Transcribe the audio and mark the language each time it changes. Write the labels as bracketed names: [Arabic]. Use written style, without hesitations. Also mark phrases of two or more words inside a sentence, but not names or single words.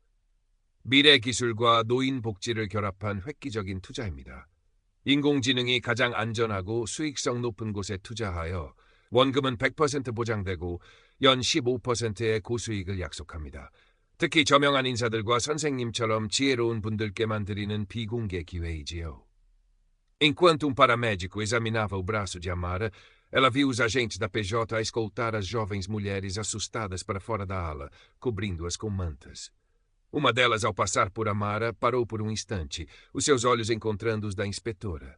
[Korean] 미래 기술과 노인 복지를 결합한 획기적인 투자입니다. 인공지능이 가장 안전하고 수익성 높은 곳에 투자하여 원금은 100% 보장되고 연 15%의 고수익을 약속합니다. 특히 저명한 인사들과 선생님처럼 지혜로운 분들께만 드리는 비공개 기회이지요. [Portuguese] Enquanto paramédico examinava o braço de Amara, ela viu os agentes da PJ a escoltar as jovens mulheres assustadas para fora da ala, cobrindo-as com mantas. Uma delas, ao passar por Amara, parou por um instante, os seus olhos encontrando os da inspetora.